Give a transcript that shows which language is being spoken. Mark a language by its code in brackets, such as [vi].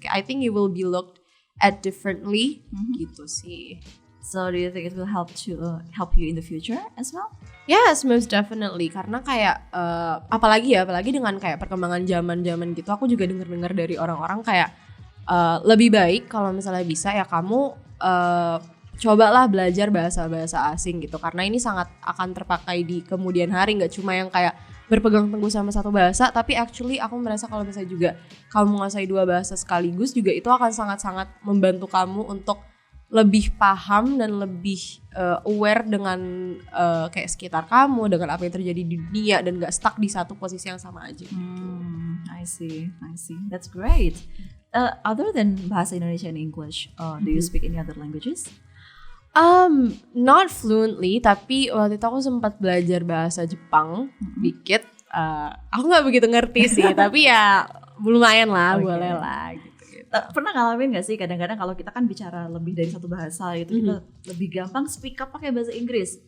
[en] Kayak I think you will be looked at differently [id] gitu sih. [en] So do you think it will help you in the future as well? Yes, most definitely. [id] Karena kayak apalagi dengan kayak perkembangan zaman gitu, aku juga dengar dari orang-orang kayak lebih baik kalau misalnya bisa ya kamu cobalah belajar bahasa-bahasa asing gitu, karena ini sangat akan terpakai di kemudian hari. Nggak cuma yang kayak berpegang teguh sama satu bahasa, tapi actually aku merasa kalau misalnya juga kamu menguasai dua bahasa sekaligus juga itu akan sangat-sangat membantu kamu untuk lebih paham dan lebih aware dengan kayak sekitar kamu, dengan apa yang terjadi di dunia, dan gak stuck di satu posisi yang sama aja gitu. [en] I see. That's great. Other than bahasa Indonesia and English, do you speak any other languages? Not fluently, [id] tapi waktu itu aku sempat belajar bahasa Jepang dikit. Aku gak begitu ngerti sih, tapi ya lumayan lah, boleh lah gitu. Pernah ngalamin gak sih kadang-kadang kalau kita kan bicara lebih dari satu bahasa gitu, kita lebih gampang speak up pakai bahasa Inggris.